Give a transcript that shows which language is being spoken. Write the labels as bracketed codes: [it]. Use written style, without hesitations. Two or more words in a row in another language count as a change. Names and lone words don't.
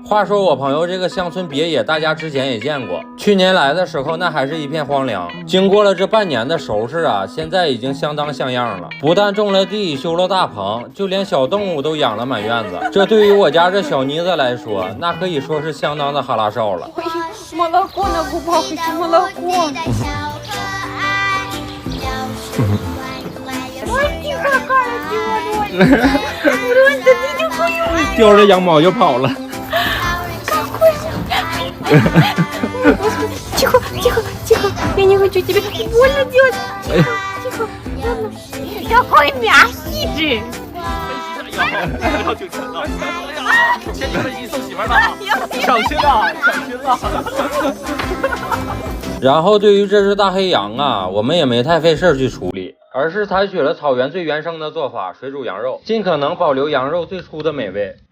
[zh] 话说我朋友这个乡村别野，大家之前也见过，去年来的时候那还是一片荒凉，经过了这半年的收拾啊，现在已经相当像样了。不但种了地，修了大棚，就连小动物都养了满院子。这对于我家这小妮子来说，那可以说是相当的哈拉少了。 [ru] молоко на губах, еще молоко. Ой, какая сегодня! [zh] 叼着羊毛就跑了。 [ru] Тихо, тихо, тихо. Я не хочу тебе больно делать. Тихо, тихо. Ладно. Какой мягкий же. [zh] 要挺沉的，千几分钟送媳妇儿了，抢亲了，抢亲了。然后对于这只大黑羊啊，我们也没太费事去处理，而是采取了草原最原生的做法，水煮羊肉，尽可能保留羊肉最初的美味。